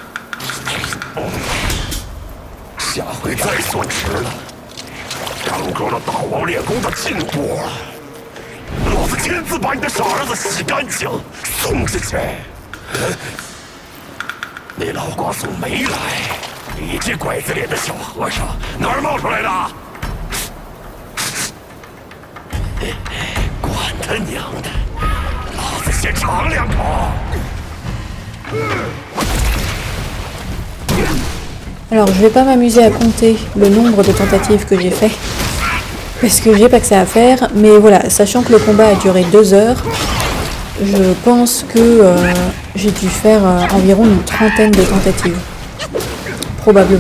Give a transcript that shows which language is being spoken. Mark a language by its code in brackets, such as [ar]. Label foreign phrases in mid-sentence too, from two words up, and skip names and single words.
[zh] 下回再说迟了，耽搁了大王练功的进度，老子亲自把你的傻儿子洗干净，送下去。那老瓜送没来，你这拐子脸的小和尚哪儿冒出来的？管他娘的，老子先尝两口。 [fr] Alors je vais pas m'amuser à compter le nombre de tentatives que j'ai fait, parce que j'ai pas que ça à faire, mais voilà, sachant que le combat a duré 2 heures, je pense que j'ai dû faire environ une trentaine de tentatives, probablement.